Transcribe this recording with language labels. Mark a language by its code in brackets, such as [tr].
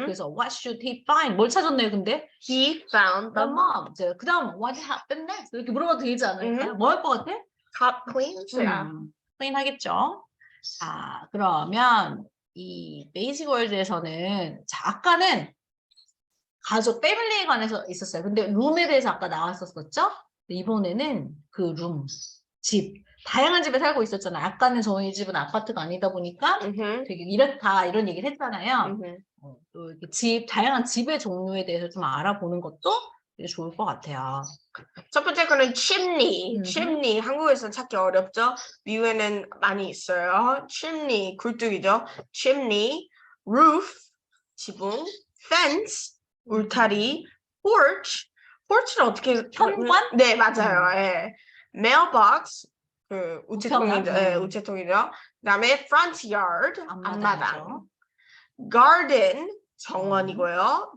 [ko] 그래서 [en] what should he find? [ko] 뭘 찾았네요, 근데? [en] He found the mop. [ko] 그 다음 [en] what happened next? [ko] 이렇게 물어봐도 되지 않을까요? 뭐 할 것 같아? [en] Cop cleans? [ko] clean 하겠죠. 자, 그러면 이 베이직 월드에서는 자, 아까는 가족, 패밀리에 관해서 있었어요. 근데 룸에 대해서 아까 나왔었었죠? 이번에는 그 룸, 집, 다양한 집에 살고 있었잖아요. 아까는 저희 집은 아파트가 아니다 보니까 되게 이런 얘기를 했잖아요. 또 이렇게 다양한 집의 종류에 대해서 좀 알아보는 것도 되게 좋을 것 같아요. 첫 번째 거는 chimney. chimney. 한국에서 찾기 어렵죠? 미국에는 많이 있어요. chimney, 굴뚝이죠. [en] chimney, roof, 지붕, fence, 울타리, porch. [ko] porch는 어떻게 현관? 네, 맞아요. 예. mailbox, 그 우체통이죠. 예, 우체통이죠. 그다음에 front yard, 앞마당. garden, 정원이고요.